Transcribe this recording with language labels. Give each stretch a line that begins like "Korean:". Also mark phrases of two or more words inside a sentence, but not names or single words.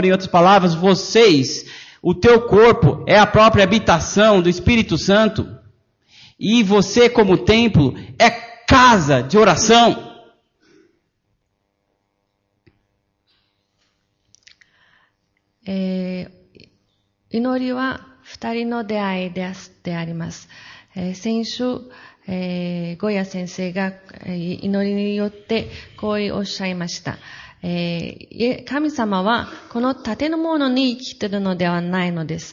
Portuguese: Em outras palavras, o teu corpo é a própria habitação do Espírito Santo. E você, como templo, é casa de oração. É...
Japanese: 祈りは二人の出会いであります。先週、ゴヤ先生が祈りによってこうおっしゃいました。神様はこの建物に生きているのではないのです。